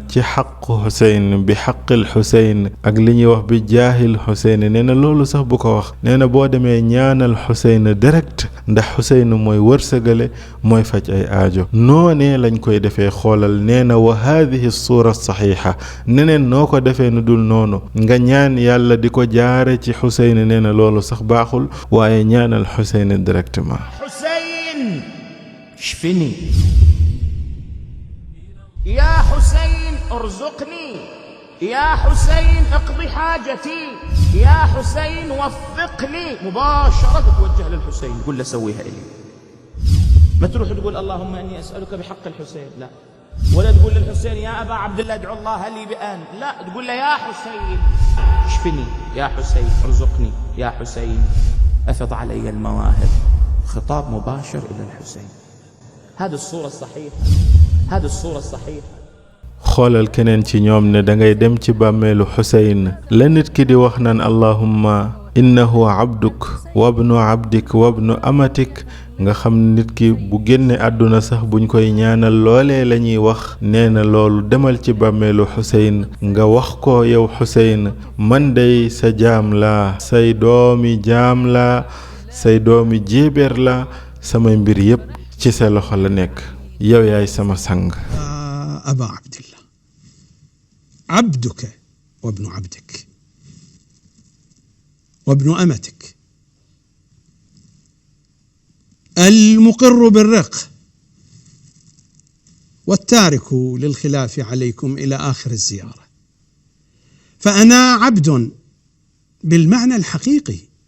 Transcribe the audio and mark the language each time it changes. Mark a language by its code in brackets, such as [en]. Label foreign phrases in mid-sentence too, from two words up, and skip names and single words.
[wo] ci xaqu xuseyn bi xaqil xuseyn ak li ñuy wax bi jaahil xuseyn nee na loolu sax bu ko wax nee na boo demee ñaanal xuseyn direct ndax xuseyn mooy wërsëgale mooy faj ay aajo noonee lañ koy defee xoolal nee na [ar] وهذه الصورة صحيحة [wo] neneen noo ko defee nu dul noonu nga ñaan yàlla di ko jaare ci xuseyn nee na loolu sax baaxul waaye ñaanal xuseyn directement [ar] اشفني يا حسين ارزقني يا حسين اقضي حاجتي يا حسين وفقني مباشرة تتوجه للحسين قل له سويها إلي ما تروح تقول اللهم إني أسألك بحق الحسين لا ولا تقول للحسين يا أبا عبد الله ادعو الله لي بأن لا تقول له يا حسين اشفني يا حسين ارزقني يا حسين أفض علي المواهب خطاب مباشر إلى الحسين هذه الصورة الصحيحة هذه الصورة الصحيحة [wo] xoolal keneen ci ñoom ne dangay dem ci bàmmeelu xuseyn la nit ki di wax naan [ar] اللهم إنه عبدك وابن عبدك وابن أمتك [wo] nga xam nit ki bu génne àdduna sax buñ koy ñaanal loolee la ñuy wax nee na loolu demal ci bàmmeelu xuseyn nga wax ko yow xuseyn man day sa jaam laa say doomi jaam laa say doomi jéebéer la samay mbir yépp ci sa loxo la nekk yow yaay sama sang [ar] أبا عبد الله عبدك وابن عبدك وابن أمتك المقر بالرق والتارك للخلاف عليكم إلى آخر الزيارة فأنا عبد بالمعنى الحقيقي